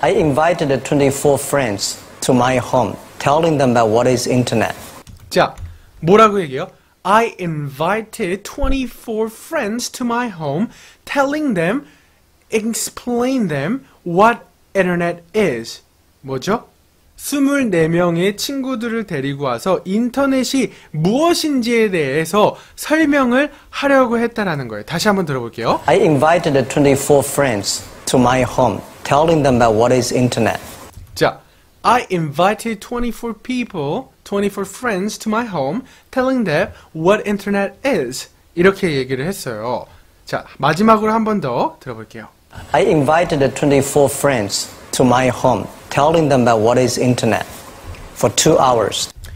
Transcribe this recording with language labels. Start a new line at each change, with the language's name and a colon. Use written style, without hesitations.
English: I invited 24 friends to my home, telling them about what is internet.
Korean: 자, 뭐라고 얘기해요?
English: I invited 24 friends to my home, telling them, explain them what internet is.
Korean: 뭐죠? 24명의 친구들을 데리고 와서 인터넷이 무엇인지에 대해서 설명을 하려고 했다라는 거예요. 다시 한번 들어볼게요.
English: I invited 24 friends to my home, telling them about what is internet. 자, I invited 24 people, 24 friends to my home, telling them what internet is.
Korean: 이렇게 얘기를 했어요. 자, 마지막으로 한 번 더 들어볼게요.
English: I invited 24 friends to my home, telling them about what is internet for 2 hours.